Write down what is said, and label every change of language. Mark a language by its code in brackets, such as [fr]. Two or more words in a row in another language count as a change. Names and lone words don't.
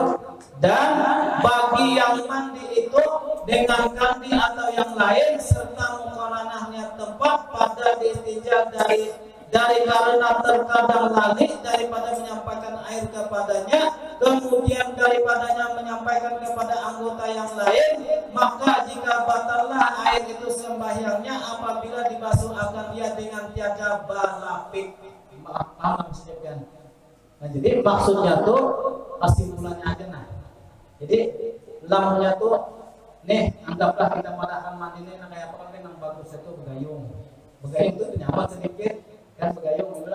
[ms] Dan bagi yang mandi itu dengan kandi atau yang lain serta muqaranahnya tempat pada istinja dari karena terkadang lalai daripada menyampaikan air kepadanya, kemudian daripadanya menyampaikan kepada anggota yang lain, maka jika batallah air itu sembahyangnya apabila dibasuh akan dia dengan tiada balapik. [id] Paham maksudnya? [bjn] Nah, jadi maksudnya tuh kesimpulannya aja nah. Jadi lamunya tuh nih anggaplah kita padahal mandi nih nah kayak apa kan yang bagus itu begayung itu nyaman sedikit kan begayung itulah.